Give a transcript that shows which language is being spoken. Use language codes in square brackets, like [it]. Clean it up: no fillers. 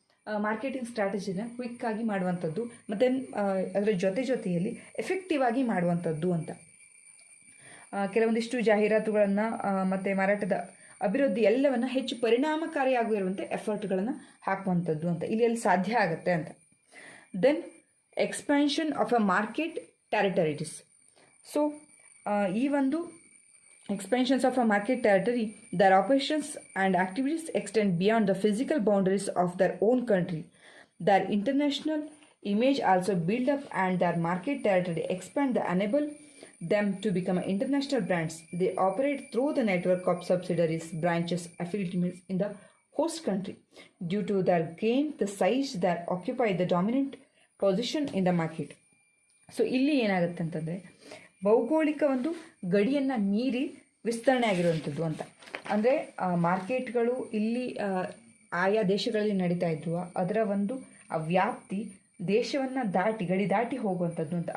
[kn] Marketing ಸ್ಟ್ರಾಟಜಿನ ಕ್ವಿಕ್ಕಾಗಿ ಮಾಡುವಂಥದ್ದು ಮತ್ತು ಅದರ ಜೊತೆಯಲ್ಲಿ ಎಫೆಕ್ಟಿವ್ ಆಗಿ ಮಾಡುವಂಥದ್ದು ಅಂತ. ಕೆಲವೊಂದಿಷ್ಟು ಜಾಹೀರಾತುಗಳನ್ನು ಮತ್ತು ಮಾರಾಟದ ಅಭಿವೃದ್ಧಿ ಎಲ್ಲವನ್ನು ಹೆಚ್ಚು ಪರಿಣಾಮಕಾರಿಯಾಗಿರುವಂತೆ ಎಫರ್ಟ್ಗಳನ್ನು ಹಾಕುವಂಥದ್ದು ಅಂತ ಇಲ್ಲಿ ಸಾಧ್ಯ ಆಗುತ್ತೆ ಅಂತ. [en] Then expansion of a market territories. [kn] So ಈ ಒಂದು [en] expansions of a market territory, their operations and activities extend beyond the physical boundaries of their own country. Their international image also build up and their market territory expand to enable them to become international brands. They operate through the network of subsidiaries, branches, affiliates in the host country. Due to their gain, the size that occupy the dominant position in the market. [kn] So ಇಲ್ಲಿ ಏನಾಗುತ್ತೆ ಅಂತಂದರೆ ಭೌಗೋಳಿಕ ಒಂದು ಗಡಿಯನ್ನು ಮೀರಿ ವಿಸ್ತರಣೆ ಆಗಿರುವಂಥದ್ದು ಅಂತ. ಅಂದರೆ ಮಾರ್ಕೆಟ್ಗಳು ಇಲ್ಲಿ ಆಯಾ ದೇಶಗಳಲ್ಲಿ ನಡೀತಾ ಇದ್ರುವ ಅದರ ಒಂದು ವ್ಯಾಪ್ತಿ ದೇಶವನ್ನು ಗಡಿ ದಾಟಿ ಹೋಗುವಂಥದ್ದು ಅಂತ.